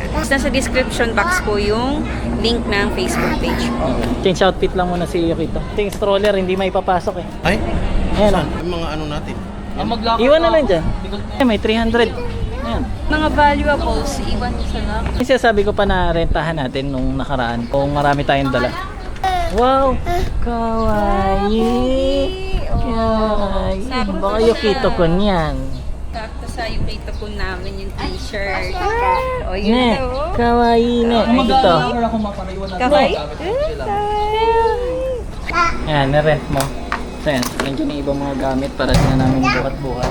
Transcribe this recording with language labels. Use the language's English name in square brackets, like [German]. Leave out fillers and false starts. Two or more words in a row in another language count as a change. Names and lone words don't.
[Filipino] Tapos nasa [English] description box [Filipino] po yung link ng Facebook page po. [English] Change outfit [Filipino] lang muna si Yukito. Yung stroller, hindi may papasok eh. Ay? Ayan, Saan? Yung mga ano natin. Iwan na lang dyan. May 300. Ayan. Mga valuables, iwan nyo sa lang. Kasi sabi ko pa na rentahan natin nung nakaraan kung marami tayong dala. Wow! Kawaii! Kawaii! Sabi ko Baka siya. Yukito ko niyan. Tapos sa Yukito po namin yung t-shirt. O yun Ne, daw. [Japanese] かわいいね. Ito. [Filipino] Kakay? Ayan, na-rent mo. So yan, nandiyan yung ibang mga gamit para din na namin buhat-buhat.